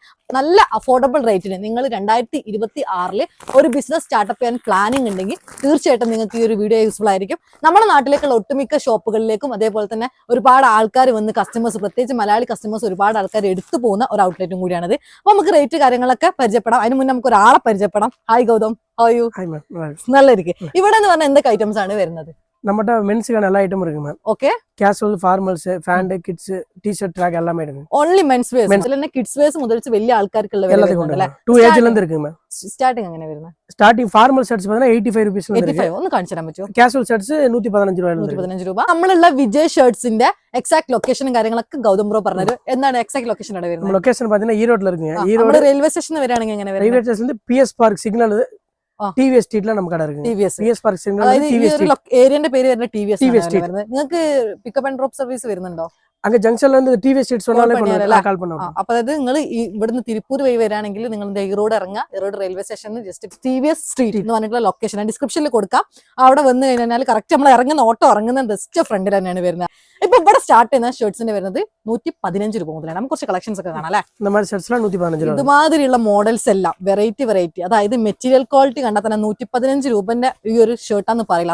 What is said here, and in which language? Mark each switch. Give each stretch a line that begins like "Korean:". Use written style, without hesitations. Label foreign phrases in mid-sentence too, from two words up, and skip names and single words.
Malayalam: നല്ല
English: affordable rate
Malayalam: നിങ്ങൾ 2026 ഒരു
English: business startup
Malayalam: ചെയ്യാൻ പ്ലാനിങ് ഉണ്ടെങ്കിൽ തീർച്ചയായിട്ടും നിങ്ങൾക്ക് ഈ ഒരു
English: video useful
Malayalam: ആയിരിക്കും. നമ്മുടെ നാട്ടിലേക്കുള്ള ഒട്ടുമിക്ക ഷോപ്പുകളിലേക്കും അതേപോലെ തന്നെ ഒരുപാട് ആൾക്കാർ വന്ന് കസ്റ്റമേഴ്സ്, പ്രത്യേകിച്ച് മലയാളി കസ്റ്റമേഴ്സ് ഒരുപാട് ആൾക്കാർ എടുത്തു പോകുന്ന ഒരു ഔട്ട്ലെറ്റും കൂടിയാണത്. അപ്പൊ നമുക്ക് റേറ്റ് കാര്യങ്ങളൊക്കെ പരിചയപ്പെടാം. അതിന് മുന്നേ നമുക്ക് ഒരാളെ പരിചയപ്പെടാം.
English: Hi Gautham, how you?
Malayalam: നല്ല ഇരിക്കും. ഇവിടെ എന്ന് പറഞ്ഞാൽ എന്തൊക്കെ ഐറ്റംസ് ആണ് വരുന്നത്?
Tamil: நம்மட்ட மென்ஸ்க்கான எல்லா ஐட்டம் இருக்கு மேம். ஓகே.
English: casual, formals, pant, kids, T-shirt, track
Tamil: எல்லாமே இருக்கு.
English: only mens wear.
Malayalam: ഇതിലെന്നെ
English: kids wears
Malayalam: മുതൽ വലിയ ആൾക്കാർക്കുള്ള വരെ വരുന്നുണ്ടല്ലേ? 2 ഏജിൽ നിന്ന്
Tamil: இருக்கு மேம்.
Malayalam: സ്റ്റാർട്ടിംഗ് എങ്ങനെ വരുന്നത്?
English: starting formal shirts
Malayalam: பார்த்தா 85 രൂപീസ് ഉണ്ട്. 85 ഒന്ന് കാണിച്ചു തരാൻ പറ്റുമോ?
English: casual shirts
Malayalam: 115 രൂപ. 115 രൂപ. നമ്മളുള്ള വിജയ് ഷർട്ട്സിന്റെ
English: exact location
Malayalam: കാര്യങ്ങളൊക്കെ ഗൗതം ബ്രോ പറഞ്ഞത്. എന്താണ്
English: exact location
Malayalam: അവിടെ വരുന്നത്?
Tamil: ലൊക്കേഷൻ பார்த்தா ஈரோட்ல இருக்குங்க.
Malayalam: ஈரோடு
English: railway station
Malayalam: വരാണെങ്കിൽ എങ്ങനെ വരും?
English: railway station PS Park signal TVS street
Malayalam: നമുക്ക് കട ഇருக்கு.
English: PS Park signal
Malayalam: ഏരിയന്റെ പേര് വരുന്നത് TVS ആണ്. നിങ്ങൾക്ക്
English: pickup and drop service
Malayalam: വരുന്നുണ്ടോ?
Tamil: அங்க ஜங்ஷன்ல இருந்து TVS ஸ்ட்ரீட் சொன்னாலே கால் பண்ணுவோம்.
Malayalam: അപ്പോൾ അതായത് നിങ്ങൾ ഇവിടുന്ന് തിരുപ്പൂർ വഴി വരാണെങ്കിൽ നിങ്ങൾ ഈറോഡ് ഇറങ്ങുക. ഈറോഡ്
English: railway station just TVS street
Malayalam: എന്ന് പറഞ്ഞിട്ടുള്ള
English: location description
Malayalam: കൊടുക്കാം. അവിടെ വന്ന് കഴിഞ്ഞാൽ കറക്റ്റ് നമ്മൾ ഇറങ്ങുന്ന ഓട്ടോ ഇറങ്ങുന്ന
English: best front
Malayalam: തന്നെയാണ് വരുന്നത്. ഇപ്പൊ ഇവിടെ സ്റ്റാർട്ട് ചെയ്യുന്ന ഷർട്ട്സിന് വരുന്നത് 115 രൂപ മുതലാണ്. നമുക്ക് കുറച്ച് കളക്ഷൻസ് ഒക്കെ കാണാം അല്ലെ? ഇതുമാതിരിയുള്ള മോഡൽസ് എല്ലാം വെറൈറ്റി അതായത്
English: material quality
Malayalam: കണ്ടാൽ തന്നെ 115 രൂപന്റെ ഈ ഒരു ഷർട്ടാന്ന് പറയില്ല.